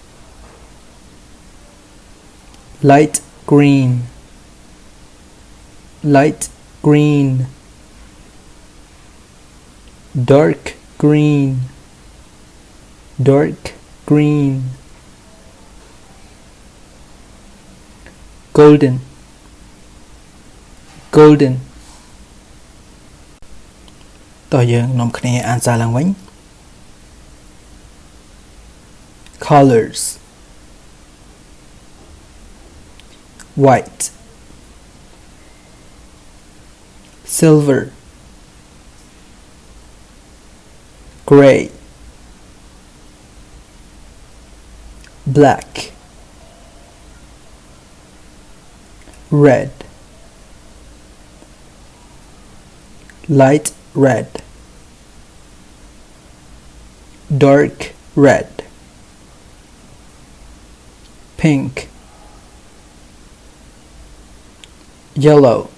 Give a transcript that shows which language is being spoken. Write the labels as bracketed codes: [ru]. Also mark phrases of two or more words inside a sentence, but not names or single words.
[en] Light green, light green. Dark green, dark green. Golden, golden. [km] តោះយើងនាំគ្នាអានសារឡើងវិញ [en] colors white silver gray black red light red dark red pink yellow